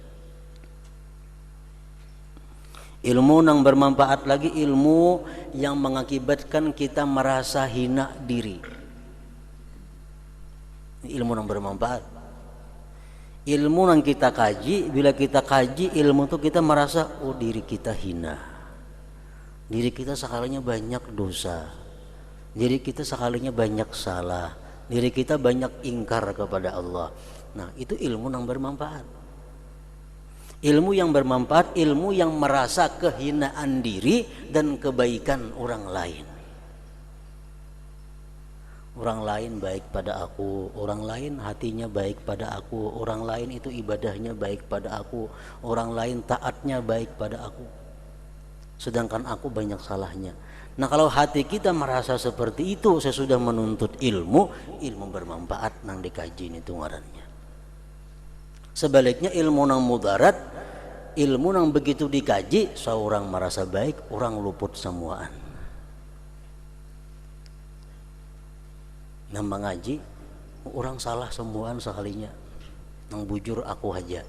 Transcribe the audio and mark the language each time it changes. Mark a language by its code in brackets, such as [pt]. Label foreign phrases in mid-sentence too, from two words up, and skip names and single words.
[id] Ilmu nang bermanfaat lagi, ilmu yang mengakibatkan kita merasa hina diri. Ilmu nang bermanfaat. Ilmu nang kita kaji, bila kita kaji ilmu itu kita merasa oh diri kita hina. Diri kita sekalinya banyak dosa. Diri kita sekalinya banyak salah. Diri kita banyak ingkar kepada Allah. Nah itu ilmu yang bermanfaat. Ilmu yang bermanfaat, ilmu yang merasa kehinaan diri dan kebaikan orang lain. Orang lain baik pada aku, orang lain hatinya baik pada aku, orang lain itu ibadahnya baik pada aku, orang lain taatnya baik pada aku, sedangkan aku banyak salahnya. Nah kalau hati kita merasa seperti itu sesudah menuntut ilmu, [bjn] ilmu bermanfaat nang dikaji itu ngarannya. Sebaliknya ilmu nang mudarat, ilmu nang begitu dikaji seorang merasa baik, orang luput semuaan. Nang mengaji orang salah semuaan sekalinya, nang bujur aku aja.